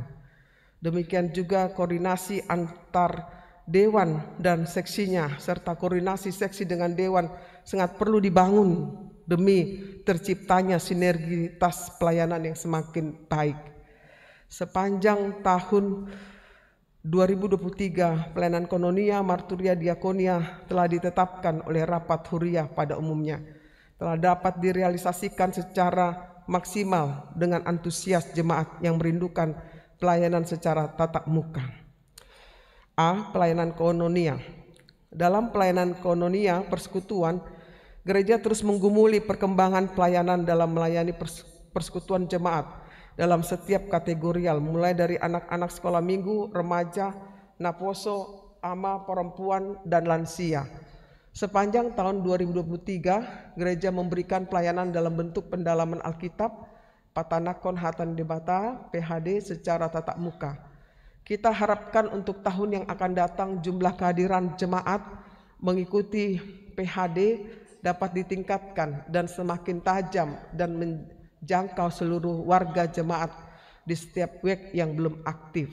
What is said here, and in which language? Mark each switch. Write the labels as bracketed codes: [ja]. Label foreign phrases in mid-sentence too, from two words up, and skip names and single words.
[id] Demikian juga koordinasi antar dewan dan seksinya serta koordinasi seksi dengan dewan sangat perlu dibangun demi terciptanya sinergitas pelayanan yang semakin baik. Sepanjang tahun 2023, pelayanan kononia, marturia, diakonia telah ditetapkan oleh rapat huria pada umumnya, telah dapat direalisasikan secara maksimal dengan antusias jemaat yang merindukan pelayanan secara tatap muka. A. Pelayanan kononia. Dalam pelayanan kononia persekutuan, gereja terus menggumuli perkembangan pelayanan dalam melayani persekutuan jemaat dalam setiap kategorial, mulai dari anak-anak sekolah minggu, remaja, naposo, ama, perempuan, dan lansia. Sepanjang tahun 2023, gereja memberikan pelayanan dalam bentuk pendalaman Alkitab, patanakon hatan debata, PHD secara tatap muka. Kita harapkan untuk tahun yang akan datang jumlah kehadiran jemaat mengikuti PHD dapat ditingkatkan dan semakin tajam dan menjangkau seluruh warga jemaat di setiap WEK yang belum aktif.